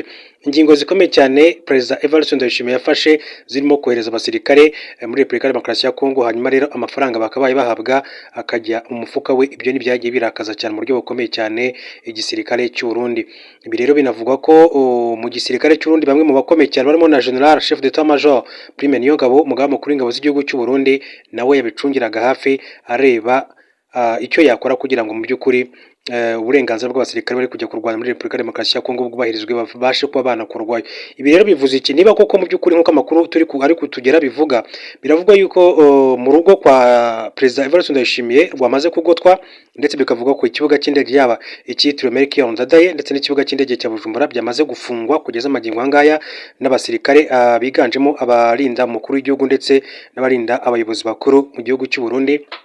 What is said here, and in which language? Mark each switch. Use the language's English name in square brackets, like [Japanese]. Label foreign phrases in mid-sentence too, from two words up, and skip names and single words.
[Kinyarwanda] Ingingo zikomeye cyane Perezida Evariste Ndayishimiye yafashe zirimo kohereza abasirikare muri Repubulika ya Demokarasi ya Kongo, hanyuma rero amafaranga bakabaye bahabwa akajya mu mufuka we. Ibyo ni byagiye birakaza cyane mu buryo bukomeye cyane igisirikare cy'u Burundi. Ibi rero binavugwa ko mu gisirikare cy'u Burundi bamwe mu bakomeye cyane barimo na General [French] Chef d'Etat Major [Kinyarwanda] Prime Niyongabo, umugaba mukuru w'ingabo z'igihugu cy'u Burundi, nawe yabicungiraga hafi areba icyo yakora kugira ngo mu by'ukuri uburenganzira bw'abasirikare bari kujya kurwana muri Repubulika ya Demokarasi ya Kongo bwubahirizwe, babashe kuba banakurwayo. Ibi rero bivuze iki? Niba koko mu by'ukuri nk'uko amakuru ari kutugera bivuga, biravugwa yuko mu rugo kwa Perezida Evariste Ndayishimiye rwamaze kugotwa, ndetse bikavuga ko ikibuga cy'indege yaba icyitiriwe Melchior Ndadaye ndetse n'ikibuga cy'indege cya Bujumbura byamaze gufungwa kugeza amagingo angaya n'abasirikare biganjemo abarinda umukuru w'igihugu ndetse n'abarinda abayobozi bakuru mu gihugu cy'u Burundi.